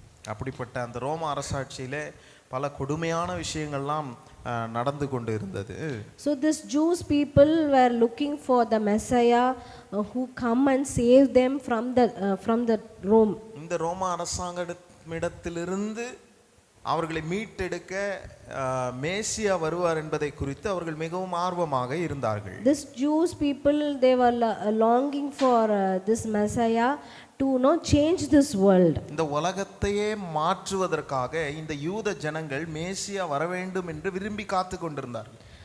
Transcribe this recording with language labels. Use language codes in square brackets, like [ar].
[ta] அப்படிப்பட்ட அந்த ரோம அரசாட்சியிலே பல கொடுமையான விஷயங்கள்லாம் நடந்து கொண்டு இருந்தது. [en] So this Jews people were looking for the Messiah who come and save them from the Rome. [ta] இந்த ரோம அரசாங்கத்திலிருந்து அவர்களை மீட்டெடுக்க மேசியா வருவார் என்பதை குறித்து அவர்கள் மிகவும் ஆர்வமாக இருந்தார்கள். [en] This Jews people, they were longing for this Messiah to change this world. [ta] இந்த உலகத்தையே மாற்றுவதற்காக இந்த யூத ஜனங்கள் மேசியா வர வேண்டும் என்று விரும்பி காத்து கொண்டிருந்தார்கள்.